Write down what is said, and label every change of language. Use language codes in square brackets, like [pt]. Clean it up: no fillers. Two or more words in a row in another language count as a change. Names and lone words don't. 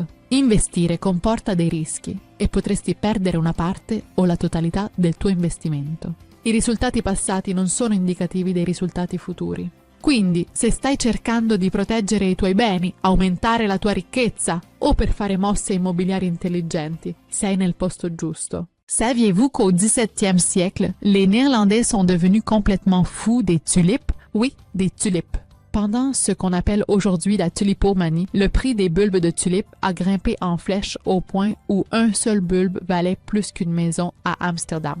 [it] Investire comporta dei rischi e potresti perdere una parte o la totalità del tuo investimento. I risultati passati non sono indicativi dei risultati futuri. Quindi, se stai cercando di proteggere i tuoi beni, aumentare la tua ricchezza o per fare mosse immobiliari intelligenti, sei nel posto giusto. [fr] Saviez-vous qu'au XVIIe siècle, les Néerlandais sont devenus complètement fous des tulipes? Oui, des tulipes. Pendant ce qu'on appelle aujourd'hui la tulipomanie, le prix des bulbes de tulipes a grimpé en flèche au point où un seul bulbe valait plus qu'une maison à Amsterdam.